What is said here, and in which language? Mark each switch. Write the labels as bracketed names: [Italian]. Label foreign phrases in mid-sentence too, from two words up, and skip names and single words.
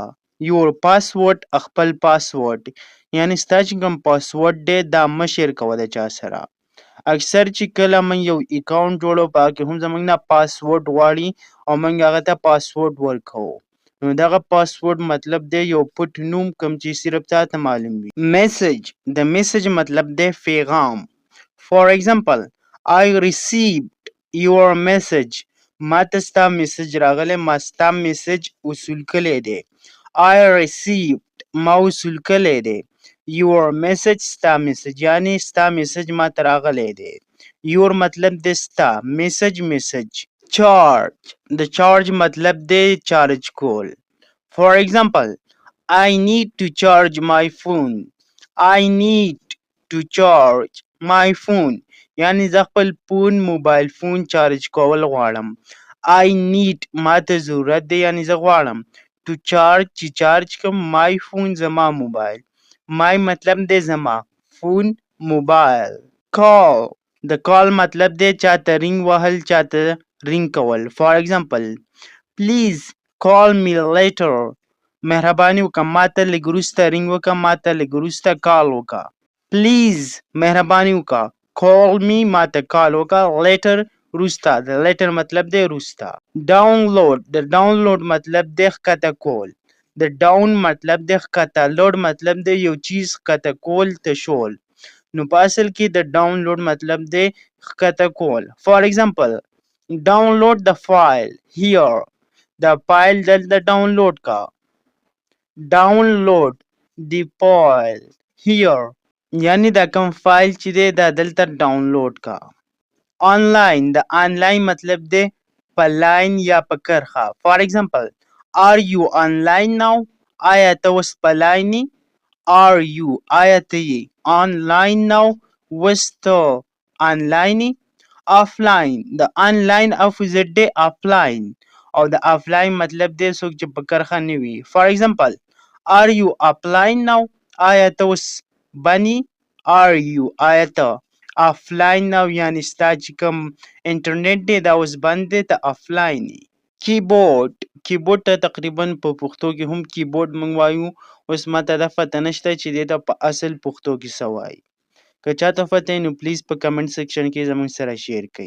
[English] your password [Pashto] خپل پاسورډ، یعنی ستا چې کوم پاسورډ دی دا مه شیر کوه د چا سره. اکثر چې کله موږ یو اکاونټ جوړو په هغه کې هم زموږ نه پاسورډ غواړي او موږ هغه ته پاسورډ ورکوو. نو دغه پاسورډ مطلب دی یو پټ نوم کوم چې صرف تا ته معلوم وي. میسج. د میسج مطلب دی پیغام. [English] for example I received your message. [Pashto] ما ته ستا میسج راغلی، ما ستا میسج وصول کلی دی. [English] I received [Pashto] ما وصول کلی دی. [English] your message [Pashto] ستا میسج، یعنی ستا میسج ما ته راغلی دی. your مطلب دی ستا، میسج میسج. چارج. د چارج مطلب دی چارج کول. [English] For example I need to charge my phone. I need to charge my phone. [Pashto] یعنی زه خپل موبایل فون چارج کول غواړم. [English] I need [Pashto] ما ته ضرورت دی، یعنی زه غواړم. [English] to charge [Pashto] چې چارج کم [English] my phone [Pashto] زما موبایل. my مطلب دی زما، فون موبایل. call. د call مطلب دی چاته رینګ وهل، چاته رینګ کول. [English] For example please call me later. [Pashto] مهرباني وکړه ما ته لږ وروسته رینګ وکړه، ما ته لږ وروسته کال وکړه. پلیز مهرباني وکړه. [English] call me [Pashto] ما ته کال وکړه. later وروسته. د لیټر مطلب دی وروسته. ډاونلوډ. د ډاونلوډ مطلب دی ښکته کول. د ډاون مطلب دی ښکته، لوډ مطلب دی یو چیز ښکته کول، تشول. نو په اصل کې د ډاونلوډ مطلب دی ښکته کول. [English] for example download the file here. [Pashto] د فایل دلته ډاونلوډ کا. [English] download the file here, [Pashto] یعنی دا کوم فایل چې دی دا دلته ډاونلوډ کا. آنلاین. د آنلاین مطلب دی په لاین یا په کرښه. [English] for example are you online now. [Pashto] آیا ته اوس په لاین یې. [English] are you [Pashto] آیا ته یې [English] online now [Pashto] اوس ته آنلاین یې. آفلاین. د آنلاین اپوزیټ دی آفلاین، او د آفلاین مطلب دی څوک چې په کرښه نه وي. [English] for example are you offline now. [Pashto] آیا ته اوس بند یې. [English] are you [Pashto] آیا ته آفلاین نو، یعنی ستا چې کوم انټرنیټ دی دا اوس بند دی، ته آفلاین یې. کیبورډ. کیبورډ ته تقریبا په پښتو کې هم کیبورډ موږ وایو. اوس ماته دا پته نشته چې دې ته په اصل پښتو کې څه وایي. که چاته پته وي نو پلیز په [English] comment section [Pashto] کې زموږ سره شیر کړئ.